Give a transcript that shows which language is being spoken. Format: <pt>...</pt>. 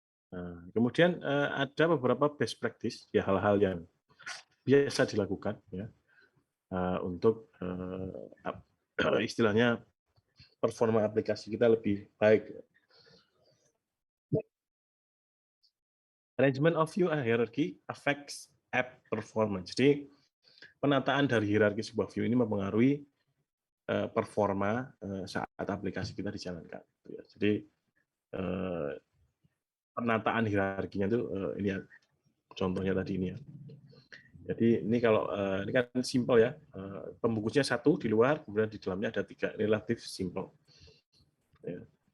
<id>Nah, kemudian ada beberapa best practice, ya hal-hal yang biasa dilakukan ya untuk istilahnya performa aplikasi kita lebih baik.</id> <en>Arrangement of view and hierarchy affects app performance.</en> <id>Jadi penataan dari hierarki sebuah view ini mempengaruhi performa saat aplikasi kita dijalankan. Jadi penataan hierarkinya itu ini ya, contohnya tadi ini ya. Jadi ini kalau ini kan simple ya, pembungkusnya 1 di luar, kemudian di dalamnya ada 3, relatif simple. Ya.</id>